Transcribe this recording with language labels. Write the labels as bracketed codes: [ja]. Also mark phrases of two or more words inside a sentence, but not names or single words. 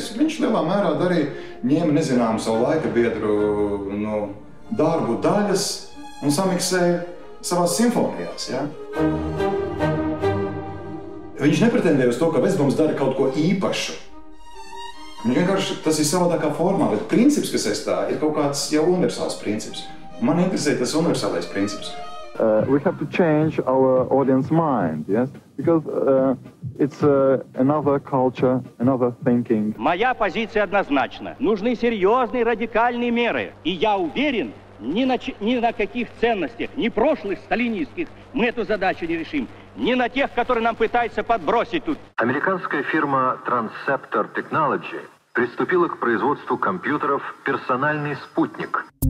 [lv] Viņš lielā mērā darīja, ņēma nezināmu savu laika biedru darbu daļas un samiksēja savās simfonijās. Ja? Viņš nepretendēja uz to, ka Vecbums dara kaut ko īpašu. Viņš vienkārši tas ir savādākā formā, bet princips, kas aiz tā, ir kaut kāds jau universāls princips. Man interesē tas universālais princips. [en] We have to change our audience mind, yes? Because it's another culture, another thinking. [ru] Моя позиция однозначна. Нужны серьезные радикальные меры. И я уверен, ни на каких ценностях, ни прошлых сталинистских мы эту задачу не решим. Ни на тех, которые нам пытаются подбросить тут. Американская фирма Transceptor Technology приступила к производству компьютеров «Персональный спутник».